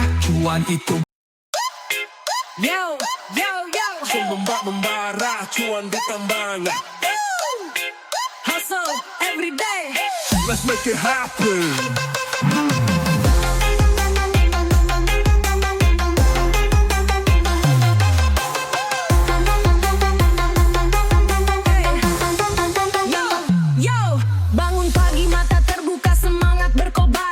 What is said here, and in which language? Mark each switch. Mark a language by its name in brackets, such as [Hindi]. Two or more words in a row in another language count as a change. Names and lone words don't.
[Indonesian] Cuan itu Yo, yo, yo. Membara, cuan di tangan. [English] Hustle every day. Let's make it happen. [Indonesian] Bangun pagi mata terbuka, semangat berkobar.